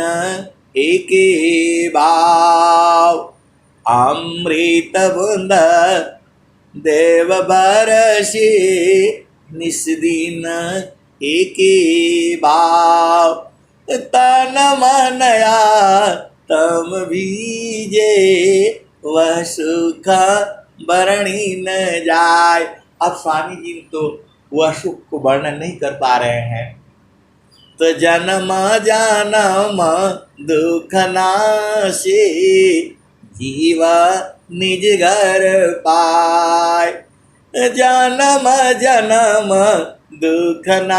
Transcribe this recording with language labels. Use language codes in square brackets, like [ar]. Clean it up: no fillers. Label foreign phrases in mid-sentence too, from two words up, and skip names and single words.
[hi] एके भाव, अमृत बूंद देव बरसे, निस दिन एके भाव, तन मनया तम भीजे, वह सुख बरणी न जाय। अब स्वामी जी तो वह सुख को वर्णन नहीं कर पा रहे हैं। तो जन्म जन्म दुख नाशे, जीवा निज घर पाय, जन्म जन्म दुख